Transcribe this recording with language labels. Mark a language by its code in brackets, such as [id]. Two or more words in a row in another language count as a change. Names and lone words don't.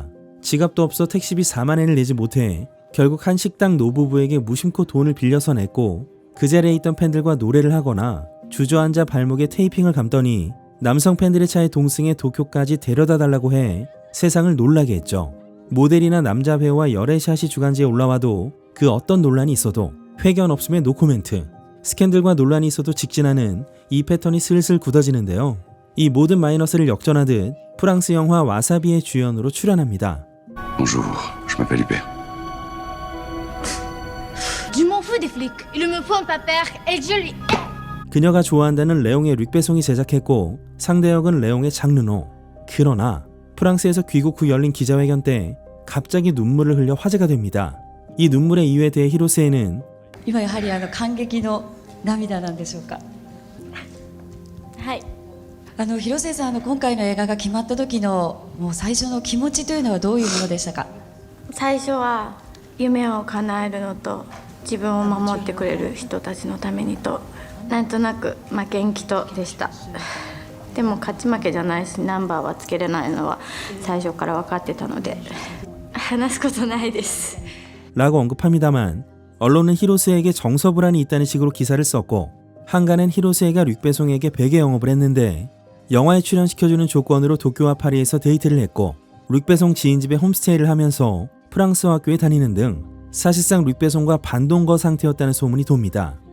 [ko] 지갑도 없어 택시비 4만엔을 내지 못해 결국 한 식당 노부부에게 무심코 돈을 빌려서 냈고 그 자리에 있던 팬들과 노래를 하거나 주저앉아 발목에 테이핑을 감더니 남성 팬들의 차에 동승해 도쿄까지 데려다 달라고 해 세상을 놀라게 했죠. 모델이나 남자 배우와 열애샷이 주간지에 올라와도 그 어떤 논란이 있어도 회견 없음에 노코멘트. 스캔들과 논란이 있어도 직진하는 이 패턴이 슬슬 굳어지는데요. 이 모든 마이너스를 역전하듯 프랑스 영화 와사비의 주연으로 출연합니다. [fr] Bonjour, je m'appelle Hubert. Je m'en fous des flics. Il me faut un papier et je lui. [ko] 그녀가 좋아한다는 레옹의 릭배송이 제작했고 상대역은 레옹의 장르노. 그러나 프랑스에서 귀국 후 열린 기자회견 때 갑자기 눈물을 흘려 화제가 됩니다. 이 눈물의 이유에 대해 히로스에는 [ja] 今やはり感激の涙なんでしょうか。はい。広末さん今回の映画が決まった時のもう最初の気持ちというのはどういうものでしたか。最初は夢を叶えるのと自分を守ってくれる人たちのためにとなんとなく負けん気とでした。でも勝ち負けじゃないしナンバーはつけれないのは最初から分かってたので話すことないです。 [ko] 라고 언급합니다만 언론은 히로스에게 정서불안이 있다는 식으로 기사를 썼고 한간은 히로스에가 릭배송에게 베개 영업을 했는데 영화에 출연시켜주는 조건으로 도쿄와 파리에서 데이트를 했고 릭배송 지인집에 홈스테이를 하면서 프랑스 학교에 다니는 등 사실상 릭배송과 반동거 상태였다는 소문이 돕니다.